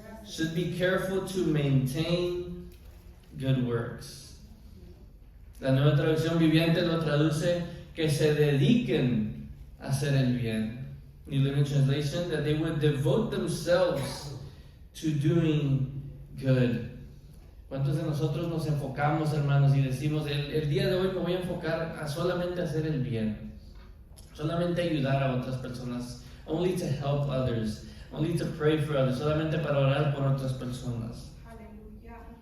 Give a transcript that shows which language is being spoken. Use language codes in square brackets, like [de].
[en] Should be careful to maintain good works. [es] La Nueva Traducción Viviente lo traduce que se dediquen a hacer el bien. [en] New Living Translation, that they would devote themselves to doing good. [es] ¿Cuántos de nosotros nos enfocamos, hermanos, y decimos, el día de hoy me voy a enfocar a solamente hacer el bien, solamente ayudar a otras personas, [en] only to help others, only to pray for others, [es] solamente para orar por otras personas? Aleluya.